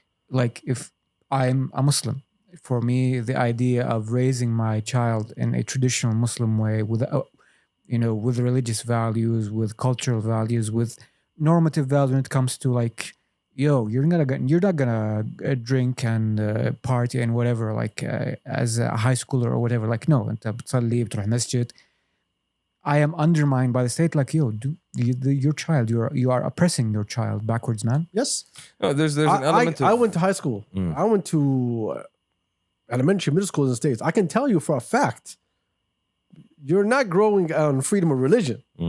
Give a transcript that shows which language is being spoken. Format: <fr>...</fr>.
<en>Like if I'm a Muslim, for me, the idea of raising my child in a traditional Muslim way with religious values, with cultural values, with normative values when it comes to like, you're not gonna drink and party and whatever, like as a high schooler or whatever. Like, no,</en> <ar>أنت بتصلي بتروح مسجد.</ar> <en>I am undermined by the state. Like, your child, you are oppressing your child backwards, man. Yes. No, there's an element I of. went to high school. I went to elementary, middle schools in the States. I can tell you for a fact, you're not growing on freedom of religion.</en>